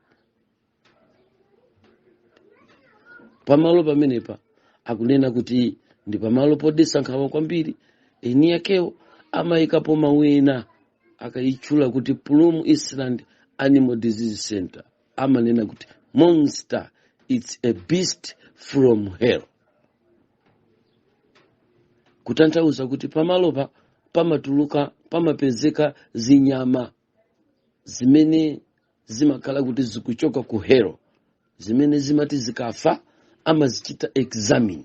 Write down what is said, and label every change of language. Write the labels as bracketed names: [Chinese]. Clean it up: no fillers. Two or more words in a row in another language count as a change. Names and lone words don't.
[Nyanja] Pamalo pamenepa akunena kuti ndi pamalo posankhawa kwambiri, eni yakewo amayikapo mawina akayitchula kuti Plum Eastland Animal Disease Center. Amanena kuti [English] monster, it's a beast from hell. [Nyanja] Kutanthauza kuti pamalopa pamapezeka zinyama zimene zimakhala kuti zikuchoka ku hell, zimene zimati zikafa amazichita examine.